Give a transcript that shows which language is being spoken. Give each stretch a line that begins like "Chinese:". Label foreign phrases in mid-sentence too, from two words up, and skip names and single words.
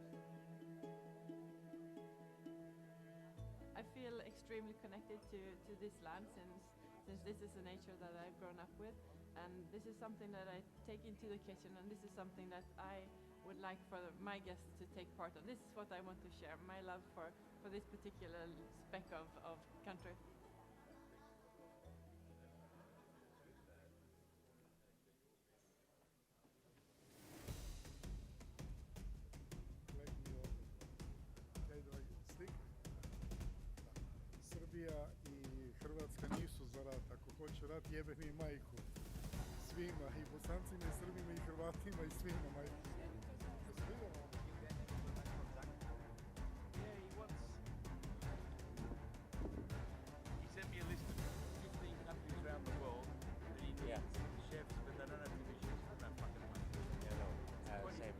English: I feel extremely connected to this land since this is a nature that I've grown up with, and this is something that I take into the kitchen, and this is something that I would like for my guests to take part of. This is what I want to share, my love for this particular speck of country.
Serbian: Srbija i Hrvatska nisu za rat. Ako hoće rat, jebe mi majku. Svima, i Bosancima, i Srbima, i Hrvatima, i svima majku.
English: He sent me a list of 15 countries around the world that he needs chefs, but they don't have to be chefs for that fucking money. Yeah, no. Same.